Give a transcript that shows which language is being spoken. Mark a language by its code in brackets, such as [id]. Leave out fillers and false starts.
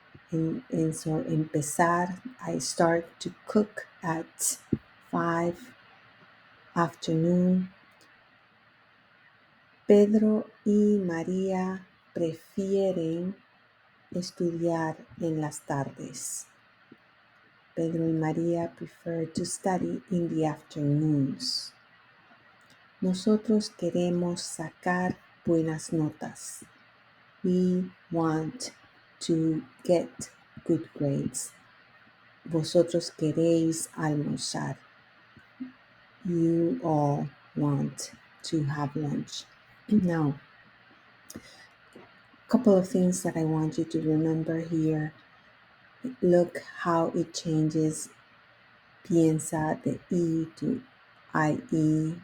[en] And so empezar, I start to cook at 5 afternoon. [es] Pedro y María prefieren estudiar en las tardes. [en] Pedro y María prefer to study in the afternoons. [es] Nosotros queremos sacar buenas notas. [en] We want to get good grades. [es] Vosotros queréis almorzar. [en] You all want to have lunch. Now, a couple of things that I want you to remember here. Look how it changes piensa, the E to IE.